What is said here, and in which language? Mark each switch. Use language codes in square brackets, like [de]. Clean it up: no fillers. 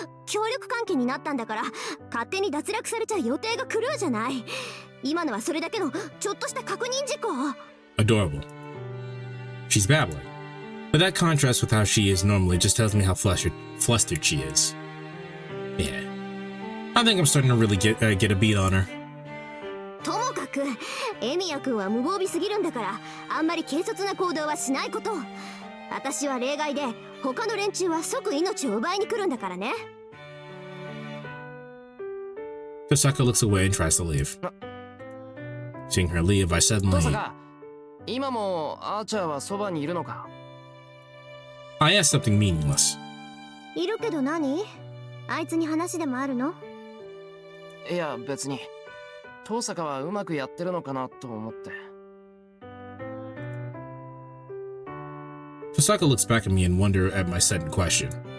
[ja] 協力関係になったんだから勝手に脱落されちゃ予定が狂うじゃない。今のはそれだけのちょっとした確認事項。 [en] Adorable. She's babbling. But that contrasts with how she is normally just tells me how flustered she is. Yeah. I think I'm starting to really get a beat on her. [ja] ともかくエミヤ君は無防備すぎるんだからあんまり軽率な行動はしないこと。私は例外で他の連中は即命を奪いに来るんだからね。 [en] Tosaka looks away and tries to leave. Seeing her leave, I [ja] 父 [en] suddenly [ja] さんが今もアーチャーはそばにいるのか。 [en] I asked something meaningless. [ja] いるけど何？あいつに話でもあるの？いや別に。父さんはうまくやってるのかなと思って。 [en] Tosaka looks back at me and wonder at my sudden question.